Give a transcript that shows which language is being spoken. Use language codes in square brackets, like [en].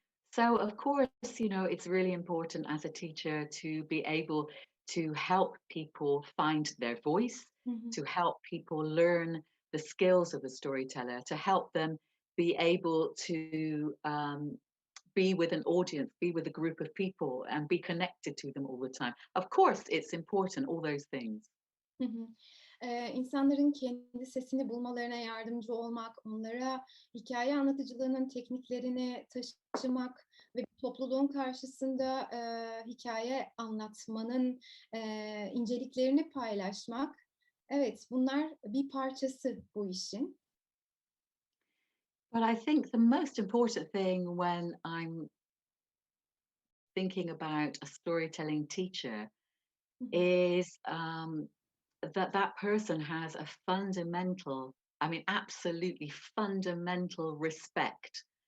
[en] So, of course, it's really important as a teacher to be able to help people find their voice, Hı hı. to help people learn the skills of a storyteller, to help them be able to be with an audience, be with a group of people, and be connected to them all the time. Of course, it's important, all those things. Hı hı. [tr] İnsanların kendi sesini bulmalarına yardımcı olmak, onlara hikâye anlatıcılığının tekniklerini taşımak ve topluluğun karşısında, hikâye anlatmanın, inceliklerini paylaşmak, evet, bunlar bir parçası bu işin. [en] But I think the most important thing when I'm thinking about a storytelling teacher Hı hı. is that that person has a fundamental, I mean, absolutely fundamental respect